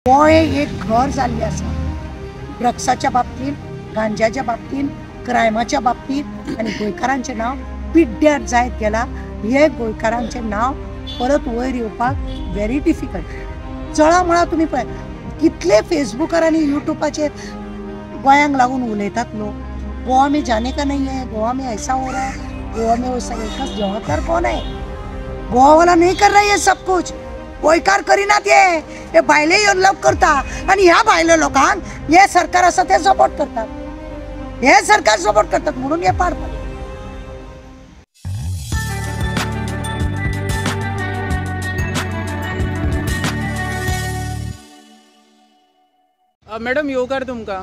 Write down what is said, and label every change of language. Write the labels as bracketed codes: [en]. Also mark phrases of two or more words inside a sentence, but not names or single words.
[kok] गोय एक घर जाल्लें आसा ड्रग्साच्या बाबतींत, गांजाच्या बाबतींत, क्रायमाच्या बाबतींत आनी गोंयकारांचें नांव पिड्ड्यार जायत गेलां. हे गोंयकारांचें नांव परत वयर येवपाक [en] very difficult. [kok] चळा म्हळ्यार तुमी पळय कितले फेसबुकार आनी युट्यूबाचेर गोंयांक लागून उलयतात लोक. [hi] गोवा में जाने का नहीं है, गोवा में ऐसा हो रहा है, गोवा में वो सब. एकच जवाबदार कौन है? गोवा वाला नहीं कर रहा है ये सब कुछ. [kok] गोंयकार करिनात हे भायले येवन लोक करता आनी ह्या भायले लोकांक हे सरकार आसा ते सपोर्ट करतात. हे सरकार सपोर्ट करतात म्हणून हे पाड पडले. मॅडम येवकार तुमकां.